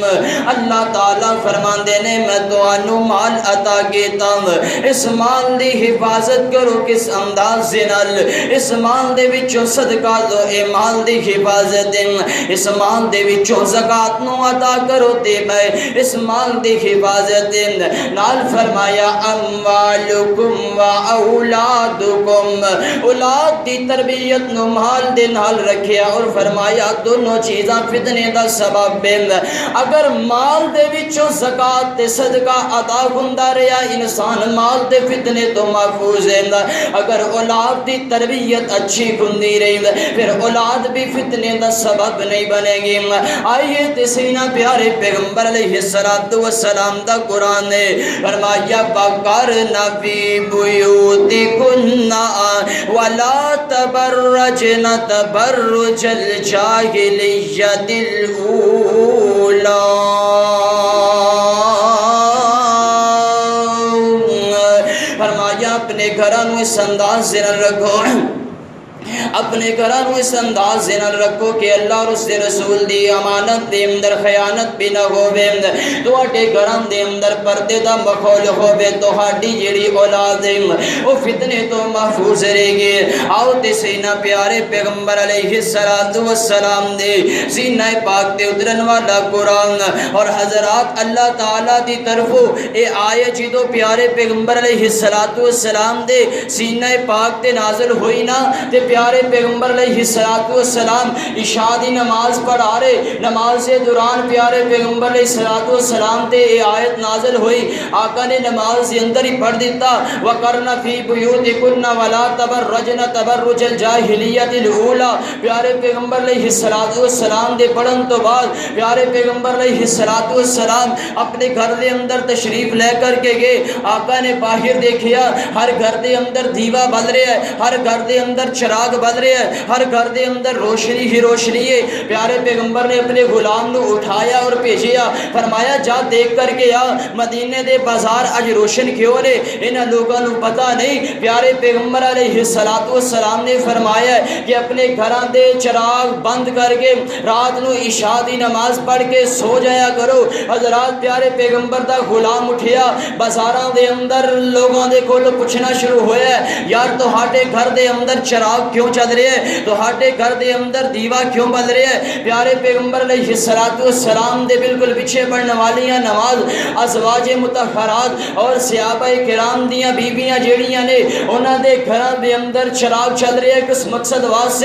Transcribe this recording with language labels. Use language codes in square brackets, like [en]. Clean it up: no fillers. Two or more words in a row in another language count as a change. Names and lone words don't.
[pa] اللہ تعالیٰ فرماندے نے میں تانوں مال عطا کیتا، اس مال دی حفاظت کرو کس انداز نال، اس مال دے وچوں صدقہ دو، اے مال دی حفاظت، اس مال دے وچوں زکات نو عطا کرو تے میں اس مال دی حفاظت نال فرمایا [ar] اموالکم و اولادکم، [pa] اولاد دی تربیت نو مال دے نال رکھیا اور فرمایا دونوں چیزاں فتنے دا سبب ہیں۔ اگر مال دے وچوں زکات تے صدقہ ادا ہوندا رہیا انسان مال دے فتنے تو محفوظ ہے، اگر اولاد دی تربیت اچھی ہوندی رہی پھر اولاد بھی فتنے دا سبب نہیں بنے گی۔ آئیے تسینہ پیارے پیغمبر علیہ السلام دا قرآن نے فرمایا [ar] وَقَرْنَ فِي بُيُوتِكُنَّ وَلَا تَبَرَّجْنَ تَبَرُّجَ الْجَاهِلِيَّةِ الْأُولَى، [pa] فرمایا اپنے گھرانوں اس انداز سے نہ رکھو، اپنے گھرانوں اس انداز سے نہ رکھو کہ اللہ اور اس کے رسول دی امانت دے اندر خیانت بھی نہ ہووے، تواڈے گھراں دے اندر پردے دا ماحول ہووے، تہاڈی جڑی اولاد ہے وہ فتنے تو محفوظ رہے گی۔ آؤ تے سینہ پیارے پیغمبر علیہ السلام دے سینہ پاک تے اترن والا قرآن اور حضرات اللہ تعالیٰ دی طرفوں اے آیت جدو پیارے پیغمبر علیہ السلام دے سینہ پاک تے نازل ہوئی نا تے پیارے پیغمبر علیہ السلام عشاء دی نماز پڑھا رہے، نماز سے دوران پیارے پیغمبر علیہ السلام تے یہ آیت نازل ہوئی، آقا نے نماز کے اندر ہی پڑھ دیتا [ar] وَقَرْنَ فِي بُيُوتِكُنَّ وَلَا تَبَرَّجْنَ تَبَرُّجَ الْجَاهِلِيَّةِ الْأُولَى۔ [pa] پیارے پیغمبر علیہ السلام دے پڑھن تو بعد پیارے پیغمبر علیہ السلام اپنے گھر دے اندر تشریف لے کر کے گئے، آقا نے باہر دیکھیا ہر گھر دے اندر دیوا بل رہا ہے، ہر گھر دے اندر چراغ بل رہا ہے، ہر گھر دے اندر روشنی ہی روشنی ہے۔ پیارے پیغمبر نے اپنے غلام نو اٹھایا اور بھیجیا، فرمایا جا دیکھ کر کے آ مدینے دے بازار اج روشن کیوں نے، انہاں لوگوں نو پتہ نہیں۔ پیارے پیغمبر علیہ السلام نے فرمایا کہ اپنے گھراں دے چراغ بند کر کے رات نو عشاء دی نماز پڑھ کے سو جایا کرو۔ حضرات پیارے پیغمبر دا غلام اٹھیا، بازاراں دے اندر لوگوں دے کول پوچھنا شروع ہویا ہے یار تہاڈے گھر دے اندر چراغ کیوں چل رہے ہیں، تہاڈے گھر دے اندر دیوا کیوں بل رہے ہیں۔ پیارے پیغمبر علیہ السلام دے بالکل پیچھے پڑھنے والیاں نماز ازواج مطہرات اور صحابہ کرام دیاں بیویاں جیڑیاں نے انہاں دے گھراں دے اندر چراغ چل رہے ہیں کس مقصد واسطے۔